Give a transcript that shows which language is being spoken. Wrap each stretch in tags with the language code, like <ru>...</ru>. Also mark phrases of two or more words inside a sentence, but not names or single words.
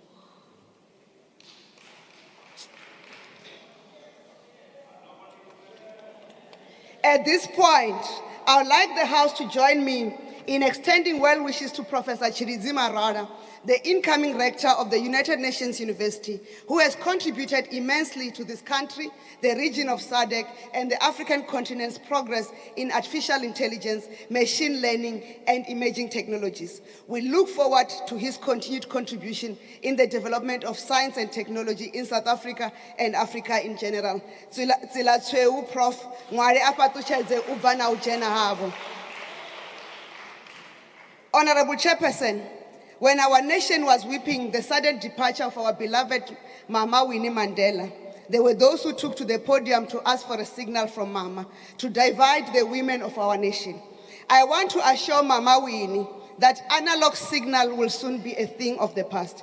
<en>At this point, I would like the House to join me in extending well wishes to Professor Chirizima Rada, the incoming rector of the United Nations University, who has contributed immensely to this country, the region of SADC, and the African continent's progress in artificial intelligence, machine learning, and emerging technologies. We look forward to his continued contribution in the development of science and technology in South Africa and Africa in general.</en> <ve>Tsela tshweu, Prof. Ngwale a patotshedze u bva na u dzhena havho.</ve> <en>Honorable Chairperson, when our nation was weeping the sudden departure of our beloved Mama Winnie Mandela, there were those who took to the podium to ask for a signal from Mama to divide the women of our nation. I want to assure Mama Winnie that analog signal will soon be a thing of the past.</en>